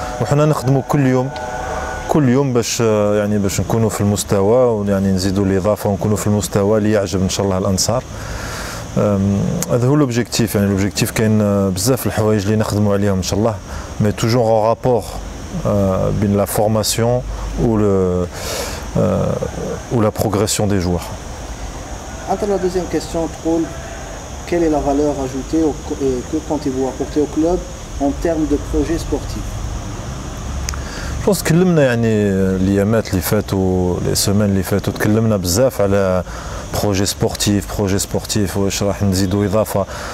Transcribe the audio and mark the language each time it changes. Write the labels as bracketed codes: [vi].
[ar] وحنا نخدموا كل يوم باش يعني باش نكونوا في المستوى ويعني نزيدوا الاضافه ونكونوا في المستوى اللي يعجب ان شاء الله الانصار. هذا هو لوبجيكتيف. يعني لوبجيكتيف كاين بزاف الحوايج اللي نخدموا عليهم ان شاء الله، مي توجور ان رابور بين لا فورماسيون و لا بروغريسيون دي جوار. [fr] Entre la deuxième question, تقول quelle est la valeur ajoutée et que comptez-vous apporter au club en termes de projet sportif? [ar] بونس تكلمنا يعني الايامات اللي فاتوا لي سيمين اللي فاتوا تكلمنا بزاف على بروجي سبورتيف واش راح نزيدوا اضافه.